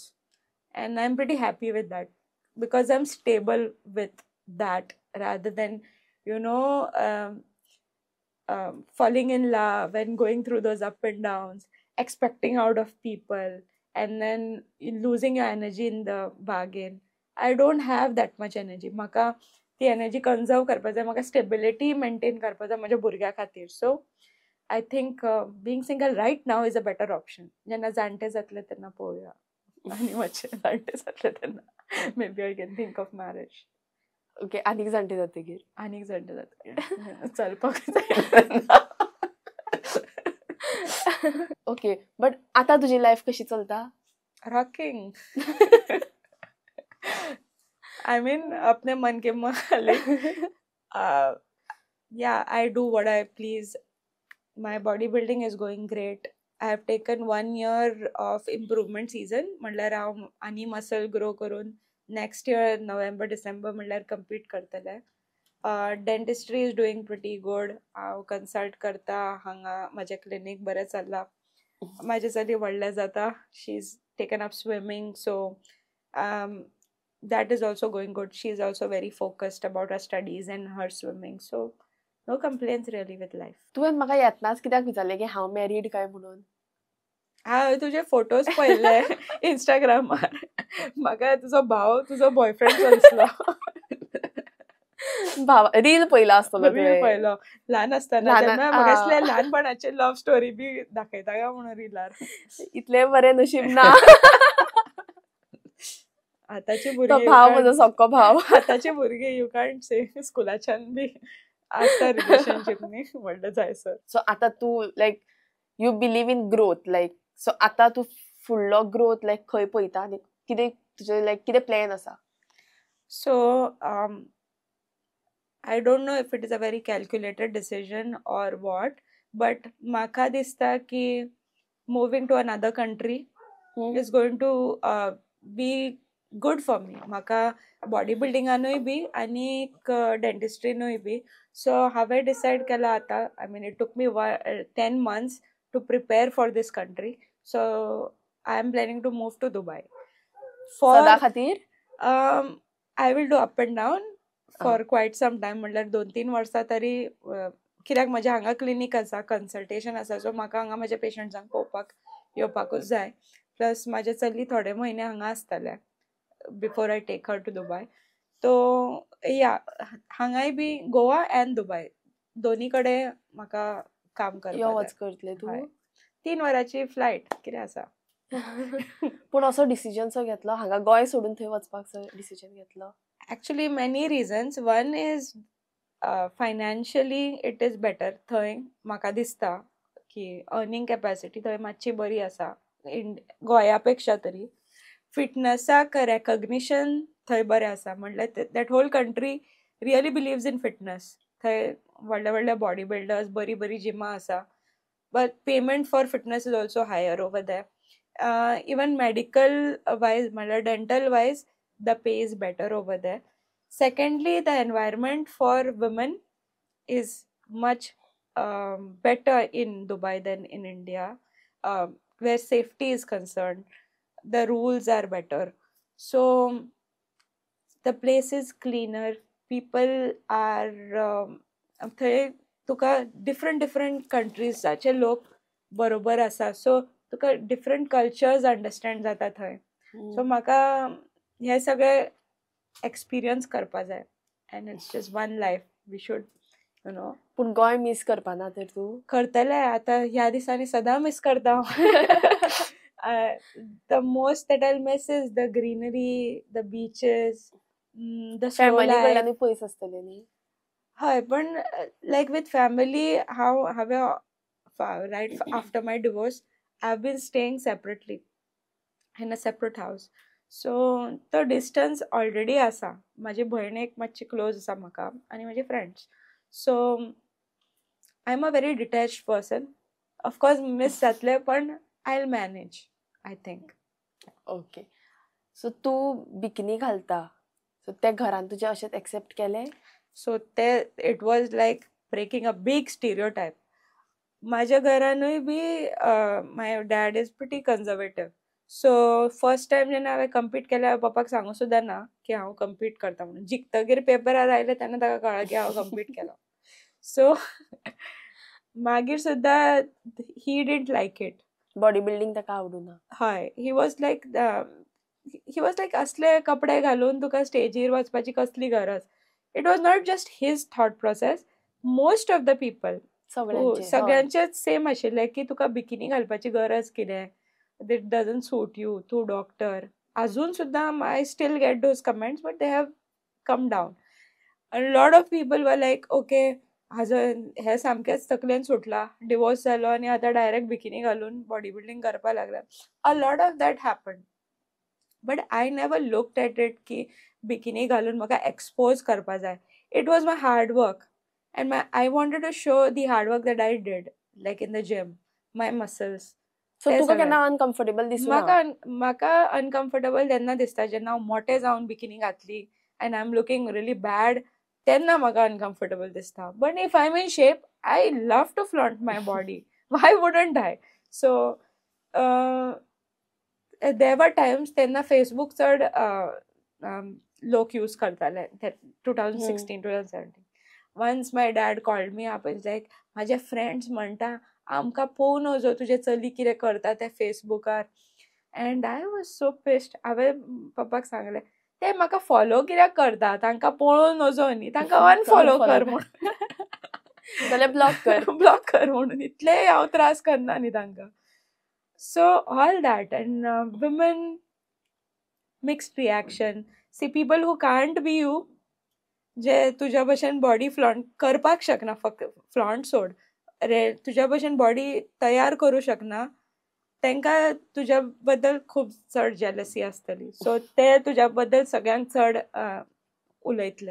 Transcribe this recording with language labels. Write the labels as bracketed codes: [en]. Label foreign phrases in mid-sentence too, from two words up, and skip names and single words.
[en] And I'm pretty happy with that, because I'm stable with that, rather than falling in love and going through those up and downs, expecting out of people, and then losing your energy in the bargain. I don't have that much energy. [kok] म्हाका ती [en] energy conserve [kok] करपा जाय. म्हाका [en] stability maintain [kok] करपा जाय म्हज्या भुरग्या खातीर. [en] So I think being single right now is a better option. [kok] जेन्ना जाणटे जातले तेन्ना पळोवया. आनी मातशें जाणटे जातले तेन्ना [en] maybe I can think of marriage. [kok] ओके, आनीक जाणटे जातकीर? आनीक जाणटे जातकीर चलपाक जाय. [en] okay, but [kok] आतां तुजी लायफ कशी चलता? [en] Rocking. I mean, [hi] अपने मन के मालिक. [en] I do what I please. My bodybuilding is going great. I have taken 1 year of improvement season. [kok] म्हणल्यार हांव आनी [en] muscle grow [kok] करून [en] next year November December [kok] म्हणल्यार compete करतलें. [en] Dentistry is doing pretty good. [kok] हांव कन्सल्ट करता हांगा. म्हजें क्लिनीक बरें चल्लां. म्हाजे चली व्हडलें जाता. [en] she is taken up swimming, so that is also going good. She is also very focused about her studies and her swimming, so no complaints really with life. [kok] तुवें म्हाका येतनाच कित्याक विचारलें की हांव मॅरीड काय म्हणून? हांवें तुजे फोटोज पळयले इंस्टाग्रामार. म्हाका तुजो भाव तुजो बॉयफ्रेंड दिसलो. रील पळयला आसतलो रील पळयलो ल्हान आसतना. तेन्ना म्हाका ल्हान दिसलें ल्हानपणाचे [en] love story [kok] बी दाखयता काय म्हणून रिलार. इतले बरें नशीब ना. आतांची तो भुरगीं भाव म्हजो सक्को भाव. आतांची भुरगीं [en] you can't say [kok] स्कुलाच्यान बी आसता रिलेशनशीप न्ही म्हणटा जायसर. सो आतां तूं [en] like you believe in growth like [kok] सो आतां तूं फुडलो [en] growth like [kok] खंय पळयता आनी कितें तुजें लायक कितें प्लॅन आसा? [en] So I don't know if it is a very calculated decision or what, but [kok] म्हाका दिसता की [en] moving to another country is going to be good for me. [kok] म्हाका बॉडी बिल्डिंगानूय बी आनी डेंटिस्ट्रीनूय बी. सो हांवें डिसायड केला आतां. [en] I mean it took me 10 months to prepare for this country. So I am planning to move to Dubai. [kok] सदा खातीर? [en] I will do up and down for quite some time. [kok] म्हणल्यार 2-3 वर्सां तरी. कित्याक म्हजें हांगा क्लिनीक आसा, कन्सल्टेशन आसा. सो म्हाका हांगा म्हज्या पेशंट्सांक पळोवपाक येवपाकूच जाय. प्लस म्हाजे चली थोडे म्हयने हांगा आसतले [en] before I take her to Dubai. [kok] तो या हांगाय बी गोवा एंड दुबय दोनी कडेन म्हाका काम करपाक करतले तूं. 3 वरांची फ्लायट कितें आसा. पूण असो डिसिजन सो घेतलो हांगा गोंय सोडून थंय वचपाक डिसिजन घेतलो? [en] Actually many reasons. One is financially it is better. [kok] थंय म्हाका दिसता की [en] earning capacity [kok] थंय मातशी बरी आसा गोंया पेक्षा तरी. फिटनसाक रेकग्निशन थंय बरें आसा. [en] म्हणल्यार that whole country really believes in fitness. [kok] थंय व्हडले व्हडले [en] body builders, [kok] बरी बरी जिमां आसा. [en] But payment for fitness is also higher over there. Even medical wise, dental wise, the pay is better over there. Secondly, the environment for women is much better in Dubai than in India, where safety is concerned. The rules are better. So the place is cleaner. People are तुका different countries [kok] जाचे लोक बरोबर आसा. [en] So तुका different cultures understand [kok] जाता थंय. सो म्हाका हे सगळे एक्सपिरियन्स करपा जाय. [en] And it's just one life. We should you know. [kok] पूण गोंय मिस करपाना तर तूं? करतलें आतां. ह्या दिसांनी सदां मिस करता. [en] the most that I miss is the greenery, the beaches, the [kok] फॅमिली कडल्यानूय पयस आसतलें न्ही? हय, पण [en] like with family हांवें right after my divorce I've been staying separately in a separate house. So the distance already asa. [kok] माझी भयण एक मातशी क्लोज आसा म्हाका आनी म्हजे फ्रेंड्स. [en] So I'm a very detached person. Of course miss [kok] जातले पण [en] I'll manage, I think. ओके. [kok] सो तूं बिकिनी घालता. सो ते घरान तुजे अशेंच एक्सेप्ट केलें? [en] So it was like breaking a big stereotype. [kok] माझ्या घरानूय बी [en] my dad is pretty conservative. [kok] सो [en] first time [kok] जेन्ना हांवें कम्पीट केलें पप्पाक सांगूं सुद्दां ना की हांव कम्पीट करता म्हणून. जिखतगीर पेपरार आयले तेन्ना ताका कळ्ळें की हांव कम्पीट केलो. सो मागीर सुद्दां [en] he didn't like it. [kok] बॉडी बिल्डिंग ताका आवडूना. हय, [en] he was like [kok] असले कपडे घालून तुका स्टेजीर वचपाची कसली गरज. [en] It was not just his thought process. most of the people [kok] सगळ्यांचेच सेम आशिल्लें की तुका बिकिनी घालपाची गरज कितें. [en] It doesn't suit you. [kok] तूं डॉक्टर. अजून सुद्दां [en] I still get those comments but they have come down. lot of people were like okay [kok] हे सामकेंच तकलेन सुटला, डिवोर्स जालो आनी आतां डायरेक्ट बिकिनी घालून [en] body building [kok] करपाक लागला. [en] A lot of that happen. But I never looked at it [kok] की बिकिनी घालून म्हाका एक्सपोज करपा जाय. [en] It was my hard work. And I wanted to show the hard work that I did, like in the gym, my muscles. [kok] So तुका केन्ना अनकम्फर्टेबल दिसना? म्हाका अनकम्फर्टेबल तेन्ना दिसता जेन्ना हांव मोटें जावन बिकिनी घातली [en] and I'm looking really bad. [kok] तेन्ना म्हाका अनकम्फर्टेबल दिसता. [en] But if I'm in shape, I love to flaunt my body. Why wouldn't I? So there were times तेन्ना Facebook [kok] चड लोक यूज करताले [en] 2016-2017. Once my dad called me up and was like, [kok] माझे फ्रेंड्स म्हणटा आमकां पळोवन वचो तुजे चली कितें करता ते फेसबुकार. [en] And I was so pissed. [kok] हांवें पप्पाक सांगलें ते म्हाका फॉलो कित्याक करता, तांकां पळोवन वचो न्ही, तांकां अनफॉलो कर म्हणून. जाल्यार ब्लॉक कर. ब्लॉक कर म्हणून. इतलेय हांव त्रास करना न्ही तांकां. [en] So all that. And women mixed reaction. See people who can't be you, [kok] जे तुज्या भशेन [en] body flaunt [kok] करपाक शकना, फक्त फ्लॉन्ट सोड रे, तुज्या भशेन बॉडी तयार करूं शकना, तांकां तुज्या बद्दल खूब चड जेलसी आसतली. सो ते तुज्या बद्दल सगळ्यांक चड उलयतले.